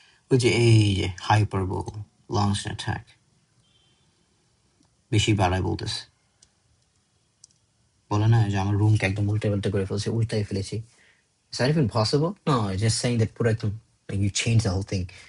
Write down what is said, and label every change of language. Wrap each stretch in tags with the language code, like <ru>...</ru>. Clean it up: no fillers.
<bn>ওই যে এই যে hyperbole, launch and attack. বেশি বাড়ায় বলতেছে। বলে না যে আমার রুমকে একদম উল্টে করে ফেলছে, উল্টাই ফেলেছি।</bn> <en>Is that even possible? No, it's just saying that</en> <bn>পুরো একদম</bn> <en>like you change the whole thing.</en>